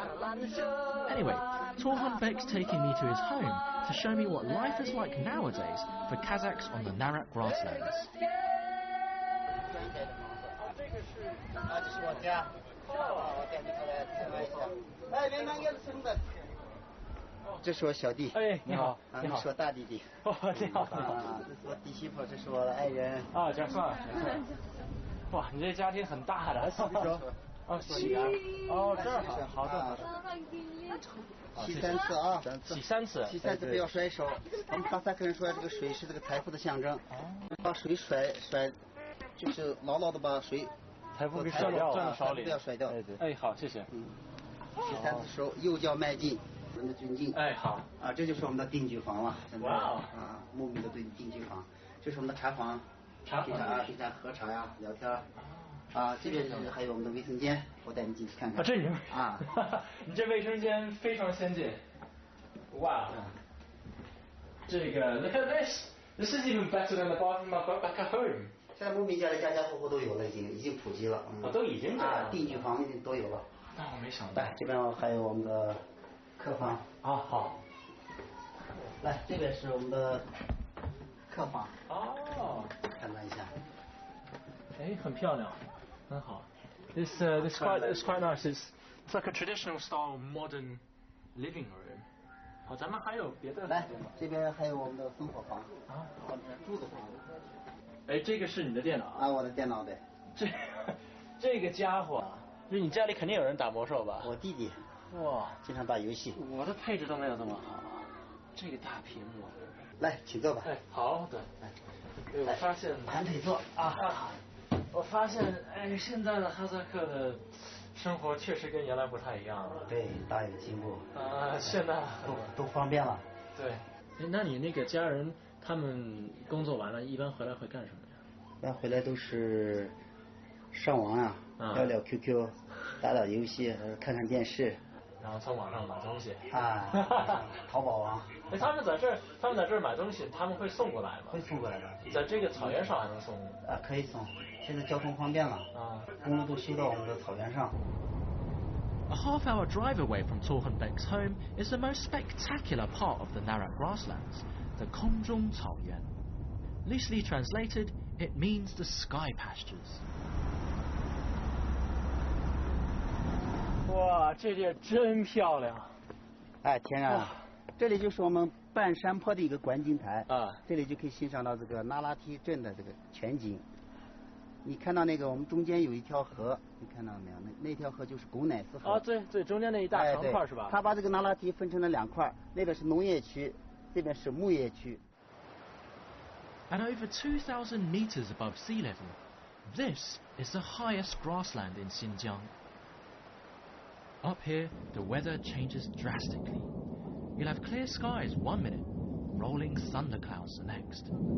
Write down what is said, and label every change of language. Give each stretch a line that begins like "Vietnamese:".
English: Anyway, Torhonbek's taking me to his home to show me what life is like nowadays for Kazakhs on the Narak grasslands.
Chinese: 这是我家，我带你过来参观一下。哎，别忙，有生的。这是我小弟。哎，你好，你好，是我大弟弟。哦，你好，你好。这是我弟媳妇，这是我的爱人。啊，这算了。哇，你这家庭很大的。哦，洗啊！哦，这儿好，好的，好的。洗3次啊，洗3次，洗3次不要甩手。我们哈萨克人说这个水是这个财富的象征，把水甩，就是牢牢的把水财富给甩掉，手里不要甩掉。哎，好，谢谢。洗3次手，右脚迈进，我们的尊敬。哎，好。啊，这就是我们的定居房了，真的。哇。啊，木米的定居房，这是我们的茶房，平常喝茶呀，聊天。啊，这边是还有我们的卫生间，我带你进去看看。这里啊，你这卫生间非常先进。哇，这个
English: look at this, this is even better than the bathroom I've got back at home.
Chinese: 现在牧民家里家家户户都有了，已经普及了。都已经这样。定居房都有了。那我没想到。来，这边还有我们的客房。啊，好。来，这边是我们的客房。哦，参观一下。哎，很漂亮。很好
English: This quite nice. It's like a traditional style modern living room.
Chinese: 好，咱们还有别的。来，这边还有我们的烽火房啊，柱子房。哎，这个是你的电脑啊？我的电脑对。这个家伙，就是你家里肯定有人打魔兽吧？我弟弟。哇，经常打游戏。我的配置都没有这么好。这个大屏幕。来，请坐吧。哎，好的。来，我发现盘腿坐啊。我发现，哎，现在的哈萨克的生活确实跟原来不太一样了。对，大有进步。现在都方便了。对。哎，那你那个家人他们工作完了，一般回来会干什么呀？一般回来都是上网啊，聊聊 QQ， 打打游戏，看看电视。然后从网上买东西啊，淘宝啊。哎，他们在这儿买东西，他们会送过来吗？会送过来的。在这个草原上还能送？啊，可以送。现在交通方便了啊，公路都修到我们的草原上。
English: A half-hour drive away from Torhonbek's home is the most spectacular part of the Narak grasslands, the Kongjong Taoyuan. Loosely translated, it means the sky pastures.
Chinese: 哇，这里真漂亮！哎，天啊，这里就是我们半山坡的一个观景台啊，这里就可以欣赏到这个那拉提镇的这个全景。你看到那个我们中间有一条河，你看到没有？那条河就是贡乃斯河。啊，对，中间那一大长块是吧？它把这个那拉提分成了2块，那边是农业区，这边是牧业区。
English: At over 2,000 meters above sea level, this is the highest grassland in Xinjiang. Up here, the weather changes drastically. You'll have clear skies one minute, rolling thunderclouds the next.